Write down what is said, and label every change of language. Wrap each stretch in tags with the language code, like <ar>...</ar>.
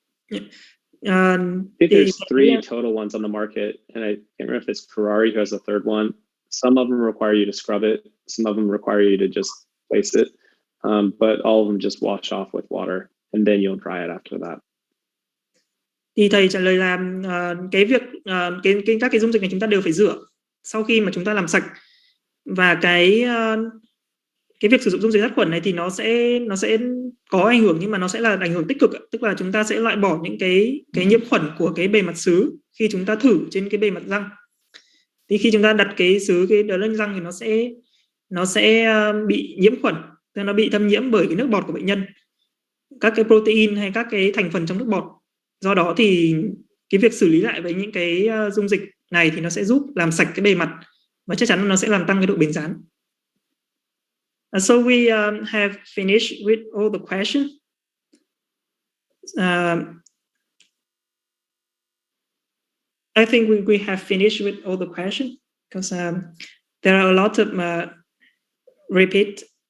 <en>Yeah. I think there's 3 total ones on the market, and I can't remember if it's Ferrari who has a 3rd one. Some of them require you to scrub it. Some of them require you to just place it. But all of them just wash off with water, and then you'll dry it after that.</en> <vi>Thì thầy trả lời là cái việc các cái dung dịch này chúng ta đều phải rửa sau khi mà chúng ta làm sạch, và cái việc sử dụng dung dịch sát khuẩn này thì nó sẽ có ảnh hưởng, nhưng mà nó sẽ là ảnh hưởng tích cực, tức là chúng ta sẽ loại bỏ những cái nhiễm khuẩn của cái bề mặt sứ khi chúng ta thử trên cái bề mặt răng. Thì khi chúng ta đặt cái sứ đó lên răng thì nó sẽ bị nhiễm khuẩn, nó bị thâm nhiễm bởi cái nước bọt của bệnh nhân, các cái protein hay các cái thành phần trong nước bọt. Do đó thì cái việc xử lý lại với những cái dung dịch này thì nó sẽ giúp làm sạch cái bề mặt, và chắc chắn nó sẽ làm tăng cái độ bền dán.</vi> <en>So we have finished with all the questions. I think we have finished with all the questions because there are a lot of repeat.</en>